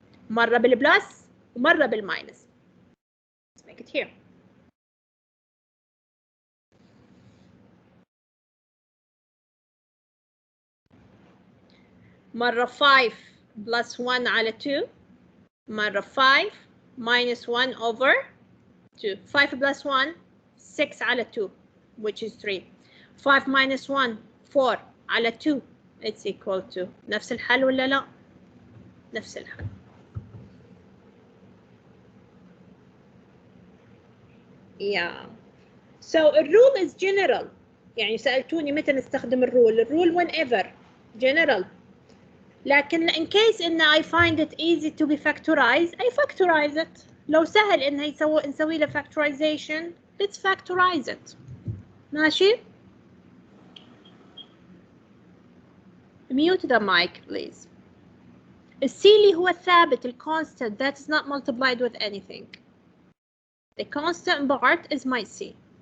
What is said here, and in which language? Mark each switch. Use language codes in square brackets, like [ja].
[ar] مرة بالبلس ومرة بالماينس. [en] Let's make it here. مرة 5 plus 1 على 2. مرة 5 minus 1 over 2. 5 plus 1 6 على 2 which is 3. 5 minus 1 4 على 2 it's equal to. [ar] نفس الحل ولا لا؟ نفس الحل. [en] Yeah. So the rule is general. [ar] يعني سألتوني متى نستخدم الرول. [en] الرول whenever. General. لكن in case إن I find it easy to be factorized, I factorize it. [ar] لو سهل إنه نسوي له factorization, [en] let's factorize it. ماشي؟ Mute the mic, please. [ar] السي اللي هو الثابت, [en] ال constant that is not multiplied with anything. The constant part is my C.